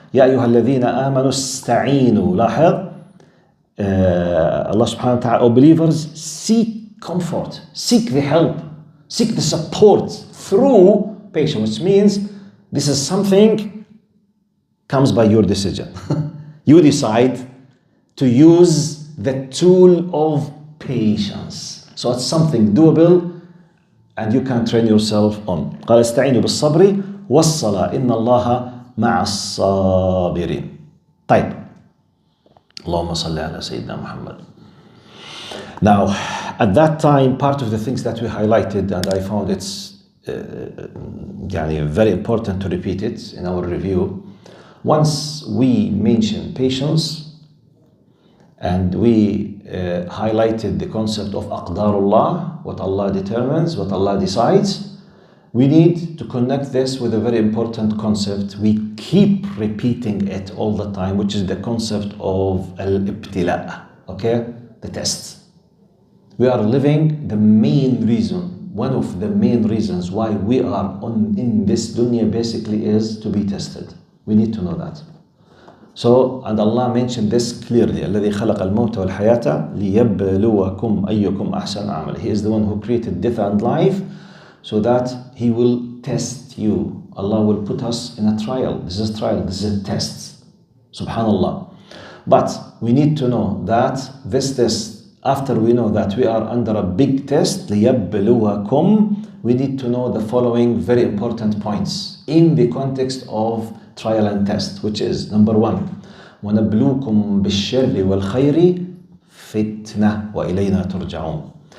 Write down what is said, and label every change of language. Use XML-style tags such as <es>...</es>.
<ar>Ya ayyuha alladhina amanu ista'inu. لاحظ,</ar> <en>Allah subhanahu wa ta'ala, O believers, seek comfort, seek the help, seek the support through patience, which means this is something comes by your decision. You decide to use the tool of patience. So it's something doable, and you can train yourself on.</en> <ar>قال استعينوا بالصبر والصلاة إن الله مع الصابرين. طيب. اللهم صل على سيدنا محمد.</ar> <en>Now, at that time, part of the things that we highlighted, and I found it's very important to repeat it in our review. Once we mentioned patience, and we highlighted the concept of aqdarullah, what Allah determines, what Allah decides, we need to connect this with a very important concept. We keep repeating it all the time, which is the concept of al-ibtila, okay? The test. We are living, the main reason, one of the main reasons why we are in this dunya basically is to be tested. We need to know that. So, and Allah mentioned this clearly.</en> <ar>الذي خلق الموت والحياة ليبلوكم أيكم أحسن عملا.</ar> <en>He is the one who created death and life so that He will test you. Allah will put us in a trial. This is a trial, this is a test. Subhanallah. But we need to know that this test, after we know that we are under a big test,</en> <ar>ليبلوكم,</ar> <en>we need to know the following very important points in the context of trial and test, which is number 1,</en> <ar>وَنَبْلُوكُمْ بِالشَّرِّ وَالْخَيْرِ فِتْنَةً وَإِلَيْنَا تُرْجَعُونَ.</ar>